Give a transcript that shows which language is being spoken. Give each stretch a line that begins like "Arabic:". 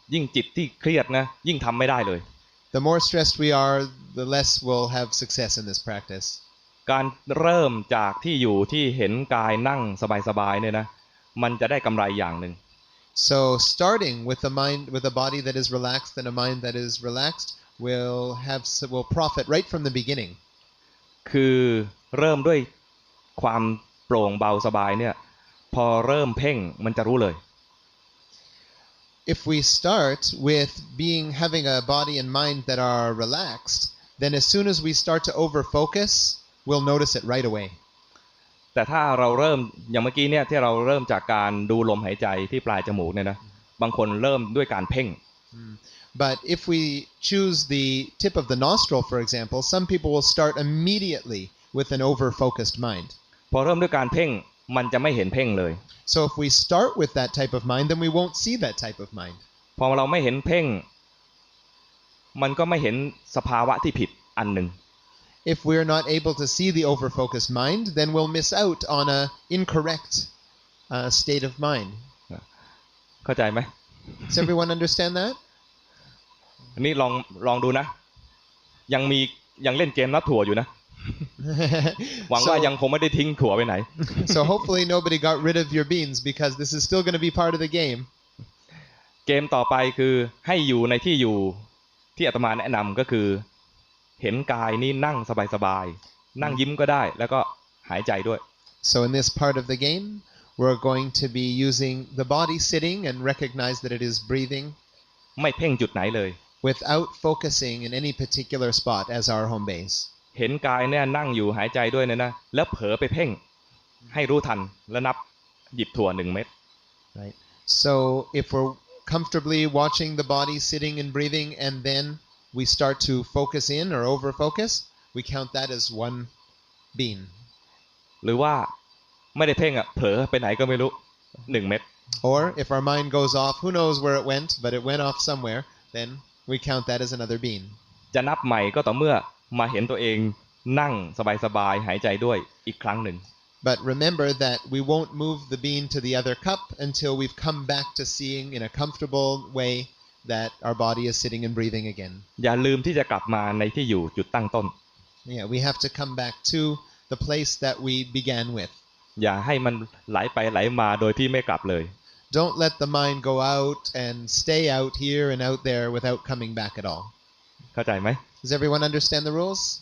Thai: ยิ่งจิตที่เครียดนะยิ่งทำไม่ได้เลย
English: the more stressed we are the less we'll have success in this practice
Thai: การเริ่มจากที่อยู่ที่เห็นกายนั่งสบายๆเนี่ยนะมันจะได้กำไรอย่างหนึ่ง
English: so starting with the mind with a body that is relaxed and a mind that is relaxed will profit right from the beginning
Thai: คือเริ่มด้วยความโปร่งเบาสบายเนี่ยพอเริ่มเพ่งมันจะรู้เลย
English: if we start with having a body and mind that are relaxed, then as soon as we start to over focus, we'll notice it right away.
Thai: แต่ถ้าเราเริ่มอย่างเมื่อกี้เนี่ยที่เราเริ่มจากการดูลมหายใจที่ปลายจมูกเนี่ยนะบางคนเริ่มด้วยการเพ่ง
English: But if we choose the tip of the nostril, for example, some people will start immediately with an over focused mind.
Thai: พอเริ่มด้วยการเพ่งมันจะไม่เห็นเพ่งเลย
English: So if we start with that type of mind, then we won't see that type of mind.
Thai: พอเราไม่เห็นเพ่งมันก็ไม่เห็นสภาวะที่ผิดอันหนึ่ง
English: If we're not able to see the over-focused mind, then we'll miss out on an incorrect state of mind.
Thai: เข้าใจไหม
English: Does everyone understand that?
Thai: อันนี้ลองดูนะยังเล่นเกมนับถั่วอยู่นะ หวังว่ายังคงไม่ได้ทิ้งถั่วไปไหน
English: So hopefully nobody got rid of your beans because this is still going to be part of the game.
Thai: เกมต่อไปคือให้อยู่ในที่อยู่ที่อาตมาแนะนำก็คือเห็นกายนี่นั่งสบายๆนั่งยิ้มก็ได้แล้วก็หายใจด้วย
English: So in this part of the game, we're going to be using the body sitting and recognize that it is breathing
Thai: ไม่เพ่งจุดไหนเลย
English: without focusing in any particular spot as our home base.
Thai: เห็นกายเนี่ยนั่งอยู่หายใจด้วยนะแล้วเผลอไปเพ่งให้รู้ทันแล้วนับหยิบถั่ว1 เม็ด
English: Right. So if we're comfortably watching the body sitting and breathing and then we start to focus in or over focus, we count that as 1 bean.
Thai: หรือว่าไม่ได้เพ่งเผลอไปไหนก็ไม่รู้1 เม็ด
English: Or if our mind goes off, who knows where it went, but it went off somewhere, then we count that as another bean.
Thai: จะนับใหม่ก็ต่อเมื่อมาเห็นตัวเองนั่งสบายๆหายใจด้วยอีกครั้งหนึ่ง
English: But remember that we won't move the bean to the other cup until we've come back to seeing in a comfortable way that our body is sitting and breathing again.
Thai: อย่าลืมที่จะกลับมาในที่อยู่จุดตั้งต้น
English: Yeah, we have to come back to the place that we began with.
Thai: อย่าให้มันไหลไปไหลมาโดยที่ไม่กลับเลย
English: Don't let the mind go out and stay out here and out there without coming back at all.
Thai: เข้าใจไหม
English: Does everyone understand the rules?